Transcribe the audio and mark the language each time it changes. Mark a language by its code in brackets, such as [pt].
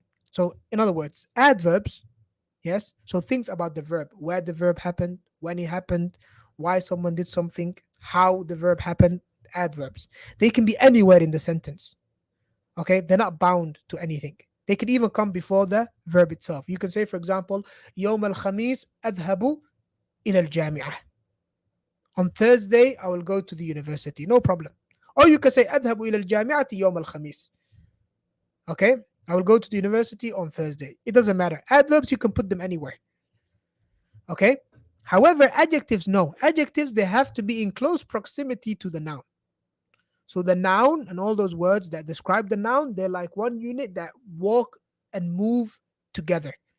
[en] So, in other words, adverbs, yes. So things about the verb, where the verb happened, when it happened, why someone did something, how the verb happened. Adverbs. They can be anywhere in the sentence. Okay, they're not bound to anything. They can even come before the verb itself. You can say, for example, [ar] يوم الخميس أذهب إلى الجامعة. [en] On Thursday, I will go to the university. No problem. Or you can say [ar] أذهب إلى الجامعة يوم الخميس. [en] Okay, I will go to the university on Thursday. It doesn't matter. Adverbs, you can put them anywhere. Okay. However, adjectives, no. Adjectives, they have to be in close proximity to the noun. So the noun and all those words that describe the noun, they're like one unit that walk and move together.